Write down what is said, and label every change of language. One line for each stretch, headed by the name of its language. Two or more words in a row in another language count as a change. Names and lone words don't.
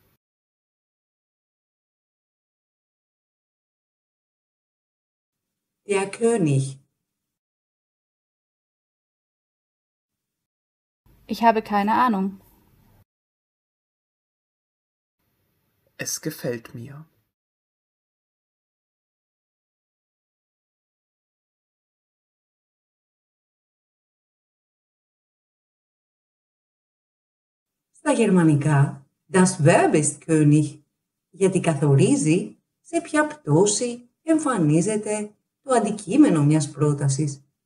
German: Der König. Ich habe keine Ahnung. Es gefällt mir.
Greek: Στα γερμανικά,
German: das Verb ist König,
Greek: γιατί καθορίζει σε ποια πτώση εμφανίζεται το αντικείμενο μιας πρότασης.